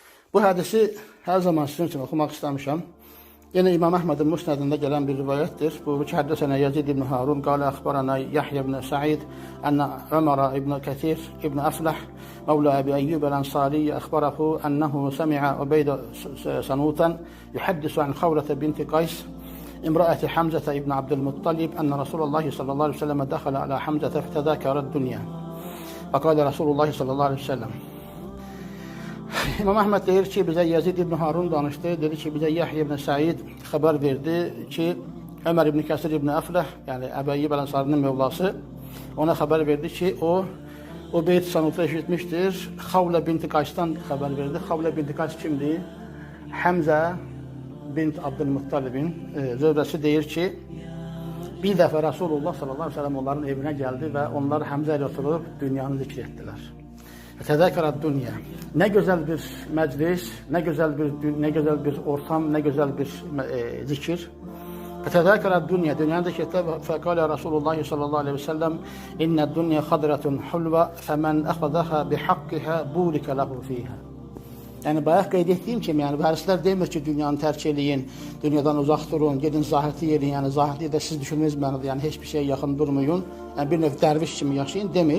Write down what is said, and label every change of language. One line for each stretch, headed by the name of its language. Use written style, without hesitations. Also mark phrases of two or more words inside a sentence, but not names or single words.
Azerbaijani: Bu hədisi hər zaman sizin üçün oxumaq istəmişəm.
Turkish: Yine İmam Ahmed'in Musned'inde gelen bir rivayettir.
Arabic: Bu حدثنا يزيد بن هارون قال أخبرنا يحيى بن سعيد أن عمر بن كثير ابن أفلح مولى أبي أيوب الأنصاري أخبره أنه سمع عبيد سنوتا يحدث عن خولة بنت قيس امرأة حمزة ابن عبد المطلب أن رسول الله صلى الله عليه وسلم دخل على حمزة فتذاكر الدنيا فقال رسول الله صلى الله عليه وسلم.
Azerbaijani: İmam Ahmed deyir ki, bizə Yazid ibn Harun danışdı. Dedi ki, bizə Yahya ibn Said xəbər verdi ki, Ömər ibn Kəsir ibn Əfləh, yəni Əbu Əyyub Əl-Ənsarinin mövlası, ona xəbər verdi ki, o Beyt Sanut'u eşitmişdir. Xavlə binti Qaysdan xəbər verdi. Xavlə binti Qays kimdir? Həmzə bint Abdülmuttalibin zövcəsi deyir ki, bir dəfə Rasulullah
Arabic: صلى الله عليه وسلم
Azerbaijani: onların evinə gəldi və onlar Həmzə ilə oturub dünyanı zikr etdilər.
Arabic: تذاكرت الدنيا.
Turkish: Ne güzel bir meclis, ne güzel bir ortam, ne güzel bir zikir.
Arabic: تذاكرت الدنيا.
Azerbaijani: Dünyanın zikirdə
Arabic: فقال رسول الله صلى الله عليه وسلم إن الدنيا خضرة حلوة فمن أخذها بحقها بورك له فيها.
Azerbaijani: Yəni bayaq qeyd etdiyim kimi, yəni bu hədislər demir ki, dünyanı tərk eləyin, dünyadan uzaq durun, gedin zahirli yerin, yəni zahirli də siz düşünmeniz mənadır, yəni heç bir şeye yaxın durmayın, yəni bir növ dərviş kimi yaşayın demir.